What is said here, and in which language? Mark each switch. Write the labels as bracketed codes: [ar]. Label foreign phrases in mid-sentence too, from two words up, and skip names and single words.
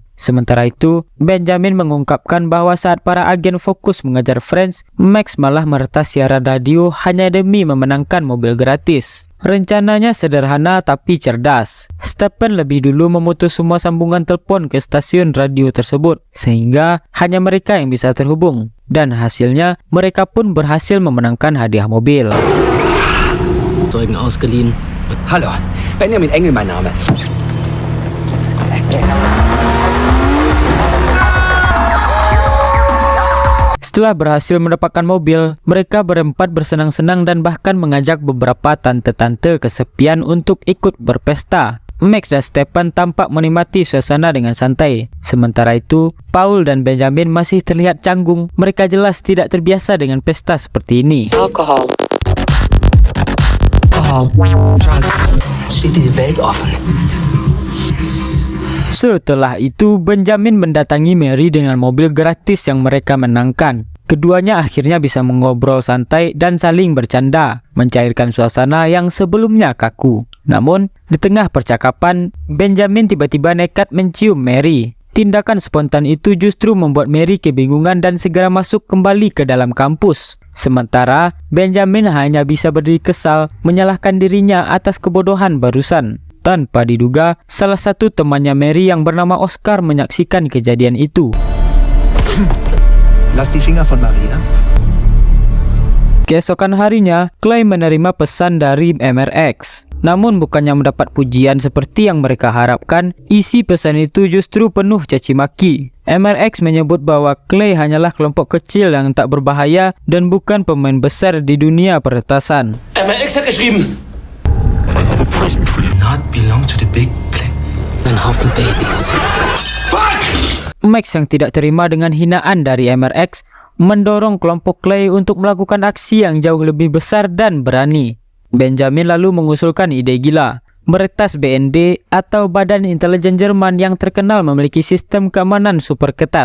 [id] Sementara itu, Benjamin mengungkapkan bahwa saat para agen fokus mengejar Friends, Max malah meretas siaran radio hanya demi memenangkan mobil gratis. Rencananya sederhana tapi cerdas. Stepan lebih dulu memutus semua sambungan telepon ke stasiun radio tersebut, sehingga hanya mereka yang bisa terhubung. Dan hasilnya, mereka pun berhasil memenangkan hadiah mobil. [de] Zeugen ausgeliehen. Hallo, Benjamin Engel mein Name. [id] Setelah berhasil mendapatkan mobil, mereka berempat bersenang-senang dan bahkan mengajak beberapa tante-tante kesepian untuk ikut berpesta. Max dan Stepan tampak menikmati suasana dengan santai. Sementara itu, Paul dan Benjamin masih terlihat canggung. Mereka jelas tidak terbiasa dengan pesta seperti ini. [de] Alkohol, Drugs, steht die Welt offen. [id] Setelah itu, Benjamin mendatangi Mary dengan mobil gratis yang mereka menangkan. Keduanya akhirnya bisa mengobrol santai dan saling bercanda, mencairkan suasana yang sebelumnya kaku. Namun, di tengah percakapan, Benjamin tiba-tiba nekat mencium Mary. Tindakan spontan itu justru membuat Mary kebingungan dan segera masuk kembali ke dalam kampus. Sementara, Benjamin hanya bisa berdiri kesal menyalahkan dirinya atas kebodohan barusan. Tanpa diduga, salah satu temannya Mary yang bernama Oscar menyaksikan kejadian itu. [de] Lass die Finger von Maria. [id] Keesokan harinya, Clay menerima pesan dari MRX. Namun bukannya mendapat pujian seperti yang mereka harapkan, isi pesan itu justru penuh caci maki. MRX menyebut bahwa Clay hanyalah kelompok kecil yang tak berbahaya dan bukan pemain besar di dunia peretasan. [de] MRX hat geschrieben. [en] I have a present for you. Not belong to the big play. [de] Ein Haufen Babys. Fuck! [id] Max yang tidak terima dengan hinaan dari MRX mendorong kelompok Clay untuk melakukan aksi yang jauh lebih besar dan berani. Benjamin lalu mengusulkan ide gila, meretas BND atau Badan Intelijen Jerman yang terkenal memiliki sistem keamanan super ketat.